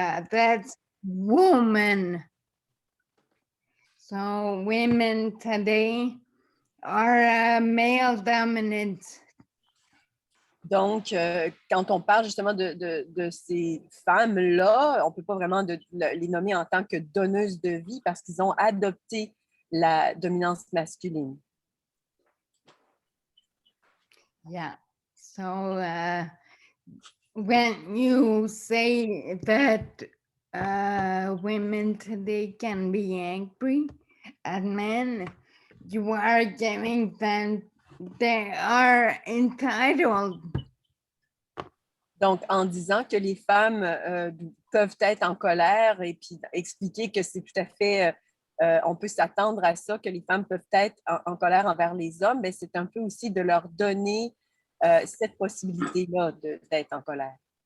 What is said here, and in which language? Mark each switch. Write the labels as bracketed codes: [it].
[en] That's woman. So women today are male dominant. [fr] Donc, quand on parle justement de ces femmes-là, on ne peut pas vraiment les nommer en tant que donneuses de vie parce qu'ils ont adopté la dominance masculine. [en] Yeah. So when you say that women today can be angry at men, you are giving them, they are entitled. [fr] Donc, en disant que les femmes peuvent être en colère et puis expliquer que c'est tout à fait, on peut s'attendre à ça, que les femmes peuvent être en colère envers les hommes, mais c'est un peu aussi de leur donner cette possibilité-là d'être en colère.